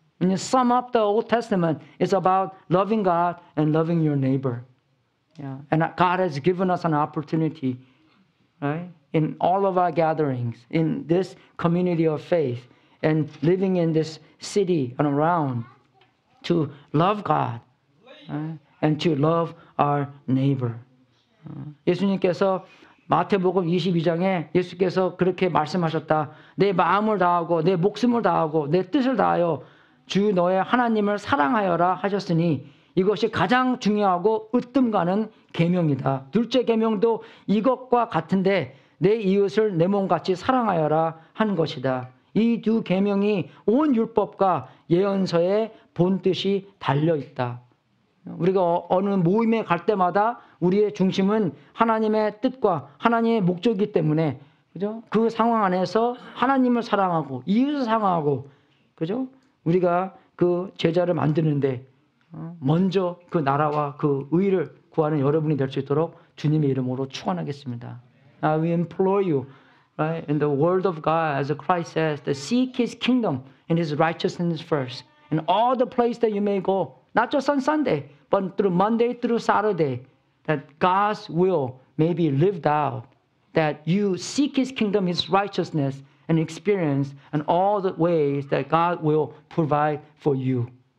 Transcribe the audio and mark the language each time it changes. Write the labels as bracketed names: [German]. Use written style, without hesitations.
[English] When you sum up the Old Testament, it's about loving God and loving your neighbor. Yeah. And God has given us an opportunity right? In all of our gatherings, in this community of faith, and living in this city and around, to love God and to love our neighbor. [Korean] 예수님께서 마태복음 22장에 예수께서 그렇게 말씀하셨다. 내 마음을 다하고 내 목숨을 다하고 내 뜻을 다하여 주 너의 하나님을 사랑하여라 하셨으니 이것이 가장 중요하고 으뜸가는 계명이다. 둘째 계명도 이것과 같은데 내 이웃을 내 몸같이 사랑하여라 한 것이다. 이 두 계명이 온 율법과 예언서의 본뜻이 달려있다. 우리가 어느 모임에 갈 때마다 우리의 중심은 하나님의 뜻과 하나님의 목적이기 때문에, 그죠? 그 상황 안에서 하나님을 사랑하고 이웃을 사랑하고, 그죠? 우리가 그 제자를 만드는데 먼저 그 나라와 그 의를 구하는 여러분이 될 수 있도록 주님의 이름으로 축원하겠습니다. [English] We implore you, right? In the word of God, as Christ says, to seek His kingdom and His righteousness first. In all the place that you may go, not just on Sunday, but through Monday through Saturday, that God's will may be lived out, that you seek His kingdom, His righteousness, and experience in all the ways that God will provide for you.